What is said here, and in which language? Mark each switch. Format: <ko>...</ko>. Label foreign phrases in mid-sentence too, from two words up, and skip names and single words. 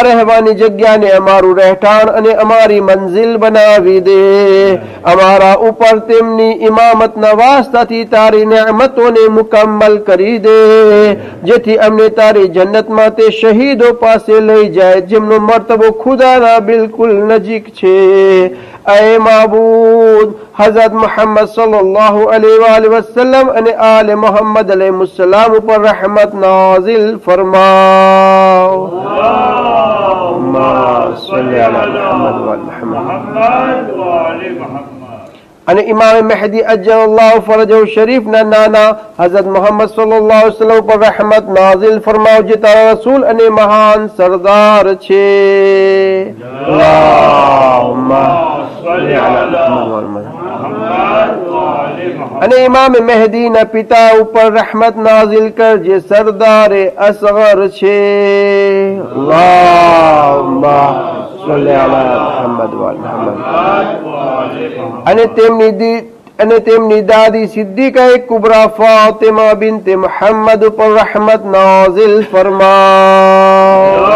<gu>રહેવાની જગ્યાને અમારું રહેઠાણ અને અમારી મંઝિલ બનાવી દે અમારા ઉપર તેમની ઇમામતના વાસ્તાથી તારી નેમતોને મુકમ્મલ કરી દે જેથી અમને તારી જન્નતમાં તે શહીદો પાસે લઈ જાય જેમનો મર્તબો ખુદાના બિલકુલ નજીક છે ऐ</gu> <ur>معبود حضرت محمد</ur> <ar>صلى الله عليه وسلم</ar> <gu>અને આલે મોહમ્મદ अलैहिस्सलाम ઉપર</gu> <ur>رحمت نازل فرماؤ</ur> <ar>اللهم صل على محمد و محمد و آل محمد</ar> <gu>અને ઇમામ મહેદી</gu> <ar>عجل الله فرجه</ar> <gu>શરીફના નાના હઝરત મોહમ્મદ</gu> <ar>صلى الله عليه وسلم</ar> <gu>પર રહેમત નાઝિલ ફરમાવો જે તારા રસૂલ અને મહાન સરદાર છે</gu> <ar>اللهم صل على محمد</ar> <gu>અને ઇમામ મહેદીના પિતા ઉપર રહેમત નાઝિલ કર જે સરદારે અસગર છે</gu> <ar>اللهم صل على محمد و محمد</ar> <gu>અને તેમની દાદી સિદ્દીકા કુબરા ફાતિમા બિન્ત મુહમ્મદ પર રહેમત નાઝિલ ફરમાઓ</gu>